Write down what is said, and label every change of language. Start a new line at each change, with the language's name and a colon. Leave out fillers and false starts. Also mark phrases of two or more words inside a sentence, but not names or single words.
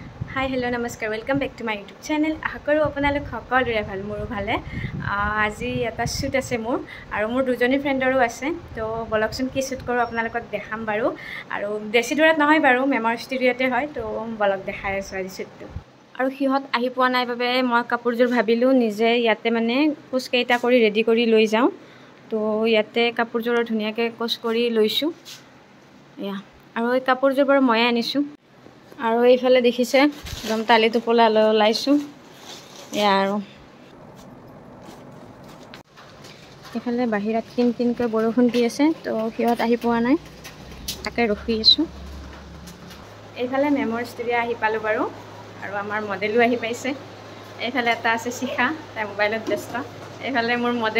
English: Hi, hello, namaskar. Welcome back to my YouTube channel.
Assamese: আহক বাৰু আপোনালোক সকলোৰে ভাল মোৰো ভালে। আজি এটা shoot আছে মোৰ আৰু মোৰ দুজনী friendৰো আছে. তো বোলোঁ চোন কি shoot কৰোঁ আপোনালোকক দেখাম বাৰু আৰু দেশী দূৰত নহয় বাৰু মেমৰ studioতে হয় তো বোলোঁ দেখাই আছোঁ আজি shootটো. আৰু সিহঁত আহি পোৱা নাই বাবে মই কাপোৰজোৰ ভাবিলোঁ নিজে যাতে মানে কিছু কিবা কৰি ready কৰি লৈ যাওঁ. তো যাতে কাপোৰজোৰ ধুনীয়াকৈ কিছু কৰি লৈছোঁ. Ya. আৰু এই কাপোৰজোৰ বাৰ মই আনিছোঁ. আৰু এইফালে দেখিছে একদম তালি টোপলা লাইছো আৰু এইফালে বাহিৰত কিনকৈ বৰষুণ দি আছে তো হিয়ত আহি পোৱা নাই তাকে ৰখি আছো এইফালে মেমৰ ষ্টুডিও আহি পালো বাৰু আৰু আমাৰ মডেলো আহি পাইছে এইফালে এটা আছে শিখা তাই মোবাইলত ব্যস্ত এইফালে মোৰ মডেল